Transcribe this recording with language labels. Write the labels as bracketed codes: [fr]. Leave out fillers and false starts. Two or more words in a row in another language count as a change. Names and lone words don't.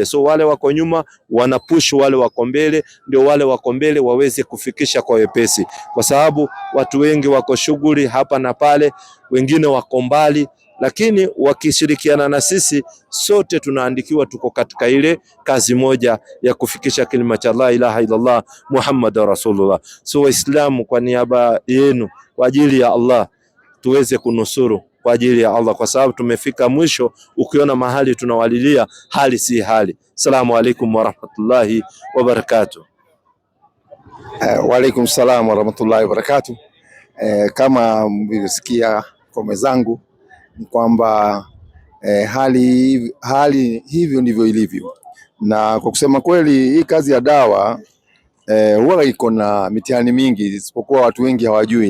[sw] So wale wako nyuma wanapush wale wako mbele, ndio wale wako mbele waweze kufikisha kwa wepesi, kwa sababu watu wengi wako shughuli hapa na pale, wengine wako mbali, lakini wakishirikiana na sisi sote tunaandikiwa tuko katika ile kazi moja ya kufikisha kilima cha [ar] لا إله إلا الله محمد رسول الله. [sw] So Waislamu, kwa niaba yenu, kwa ajili ya Allah, tuweze kunusuru kwa ajili ya Allah, kwa sababu tumefika mwisho. Ukiona mahali tunawalilia hali si hali. [ar] السلام عليكم ورحمة الله وبركاته. وعليكم السلام ورحمة الله وبركاته. [sw] Kama mlisikia kwa mwenzangu ni kwamba hali hivyo ndivyo ilivyo, na kwa kusema kweli hii kazi ya dawa huwa iko na mitihani mingi, isipokuwa watu wengi hawajui.